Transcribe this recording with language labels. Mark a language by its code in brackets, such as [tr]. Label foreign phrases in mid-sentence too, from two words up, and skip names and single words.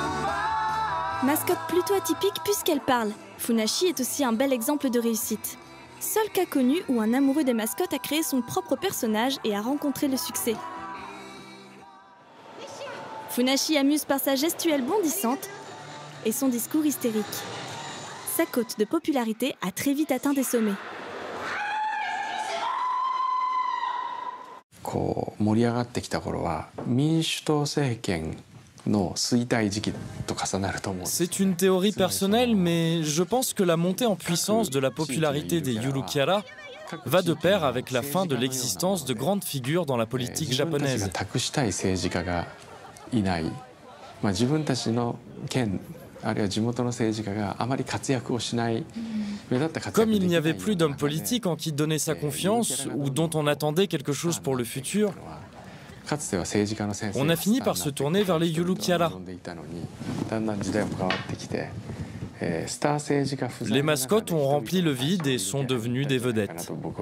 [fr] Mascotte plutôt atypique puisqu'elle parle, Funashi est aussi un bel exemple de réussite. seul cas connu où un amoureux des mascottes a créé son propre personnage et a rencontré le succès. Funashi amuse par sa gestuelle bondissante et son discours hystérique. Sa cote de popularité a très vite atteint des sommets. [ja] こう盛り上がってきた頃は民主党政権の衰退時期と重なると思うんです。 [fr] C'est une théorie personnelle, mais je pense que la montée en puissance de la popularité des Yurukyara va de pair avec la fin de l'existence de grandes figures dans la politique [ja] 自分たち [fr] japonaise. [ja] が託したい政治家がいない、自分たちの県あるいは地元の政治家があまり活躍をしない。 [fr] Comme il n'y avait plus d'hommes politiques en qui donner sa confiance ou dont on attendait quelque chose pour le futur, on a fini par se tourner vers les Yurukyara. Les mascottes ont rempli le vide et sont devenues des vedettes.